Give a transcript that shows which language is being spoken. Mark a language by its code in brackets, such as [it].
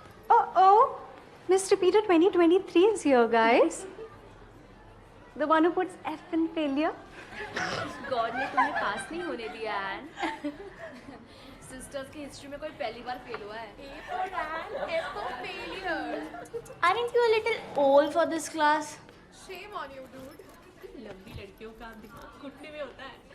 [en] Oh, Miss Repeater 2023 is here, guys. The one who puts F in failure. [hi] God ने तुम्हें पास नहीं होने दिया एन। सिस्टर्स की हिस्ट्री में कोई पहली बार फेल हुआ है। [en] Aren't you a little old for this class? [hi] लंबी लड़कियों का दिमाग घुटने में होता है।